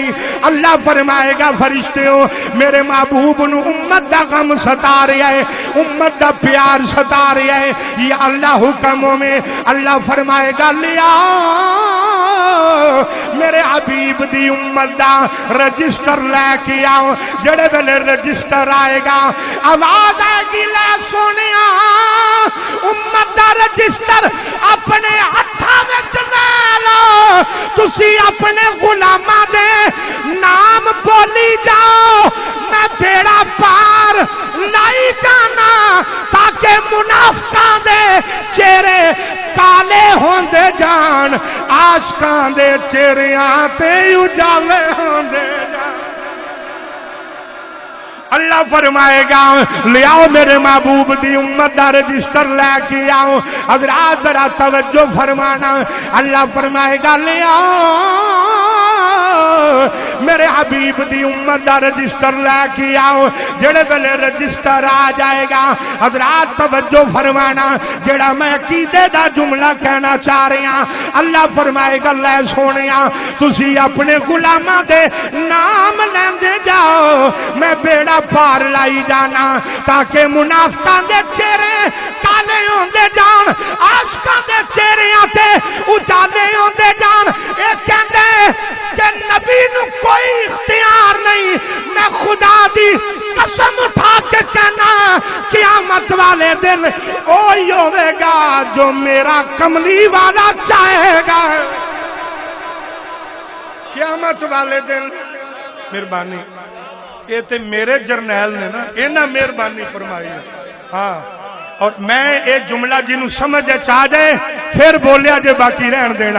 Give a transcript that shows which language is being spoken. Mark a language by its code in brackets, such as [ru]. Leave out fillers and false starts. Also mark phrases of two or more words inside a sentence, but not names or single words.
[pa] اللہ فرمائے گا فرشتوں میرے محبوب نو امت دا غم ستا رہا ہے، امت دا پیار ستا رہا ہے، یہ اللہ حکموں میں اللہ فرمائے گا لیا میرے حبیب دی امت دا رجسٹر لے کے آؤ۔ جڑے ویلے رجسٹر آئے گا آواز آئے گی لے سونے امت دا رجسٹر اپنے ہتھاں وچ لے لو، تسی اپنے غلاماں دے نام بولی جاؤ، میں بیڑا پار لائی جانا تاکہ منافقاں دے چہرے کالے ہوندے جان، عاشقاں دے چہریاں تے اجالے ہوندے جان۔ اللہ فرمائے گا لے آؤ میرے محبوب دی امت دا رجسٹر لے کے آؤ۔ حضرات ذرا توجہ فرمانا، اللہ فرمائے گا لے آؤ میرے حبیب دی امت دا رجسٹر لے کے آؤ۔ جڑے ویلے رجسٹر آ جائے گا حضرات توجہ فرمانا، جڑا میں عقیدے دا جملہ کہنا چاہ رہا ہوں، اللہ فرمائے گا لے سونیا تسی اپنے غلاماں دے نام لیندے جاؤ، میں بیڑا پار لائی جانا تاکہ منافقاں دے چہرے کالے ہوندے جان، عاشقاں دے چہریاں تے اجالے ہوندے جان۔ اے کہندے کہ نبی نو کوئی اختیار نہیں، میں خدا دی قسم اٹھا کے کہنا قیامت والے دن وہی ہوے گا جو میرا کملی والا چاہے گا۔ قیامت والے دن مہربانی یہ تے میرے جرنیل نے نا انہاں مہربانی فرمائی ہے، ہاں، اور میں یہ جملہ جنہوں سمجھ چاہ جائے پھر بولیا جے باقی رہن دینا۔